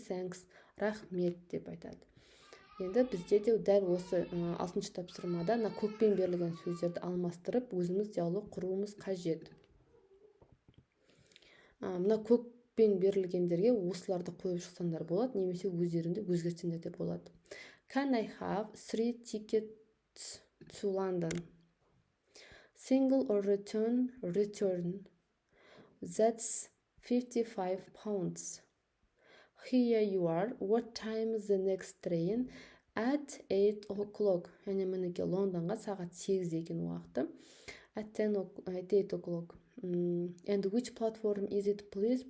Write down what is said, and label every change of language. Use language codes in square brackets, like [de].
[kk] Thanks, рахмет деп айтады. Енді бізде де дәл осы 6-шы тапсырмада көкпен берілген сөздерді алмастырып, өзіміз диалог құруымыз қажет. Мына көкпен берілгендерге осыларды қойып шықсаңдар болады, немесе өздерінде өзгертсеңдер де болады. [en] Can I have 3 tickets to London? Single or return? Return. That's 55 pounds. Here you are. What time is the next train? At 8 o'clock. [kk] Яғни мінеке Лондонға сағат 8 екен уақыты. [en] At 8 o'clock. And which platform is it, please?